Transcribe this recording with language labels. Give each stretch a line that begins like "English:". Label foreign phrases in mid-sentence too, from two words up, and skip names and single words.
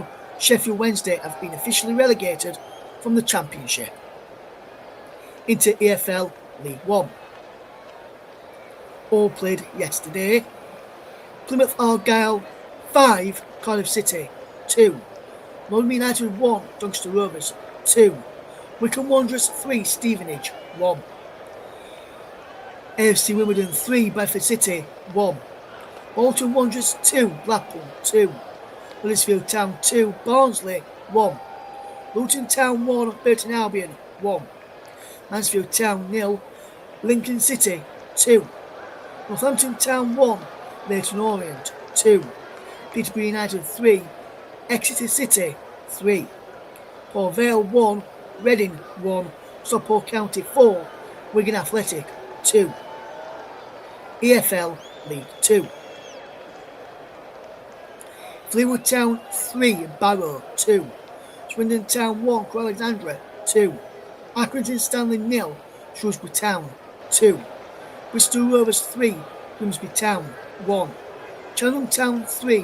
English: Sheffield Wednesday have been officially relegated from the Championship into EFL League 1. All played yesterday. Plymouth Argyle 5, Cardiff City 2, London United 1, Doncaster Rovers 2, Wycombe Wanderers 3, Stevenage 1, AFC Wimbledon 3, Bradford City 1, Bolton Wanderers 2, Blackpool 2, Huddersfield Town 2, Barnsley 1, Luton Town 1, Burton Albion 1, Mansfield Town 0, Lincoln City 2, Northampton Town 1, Leyton Orient 2, Peterborough United 3, Exeter City 3, Port Vale 1, Reading 1, Stockport County 4, Wigan Athletic 2. EFL League 2. Fleetwood Town 3, Barrow 2, Swindon Town 1, Crewe Alexandra 2, Accrington Stanley 0, Shrewsbury Town 2, Bristol Rovers 3, Grimsby Town 1, Cheltenham Town 3,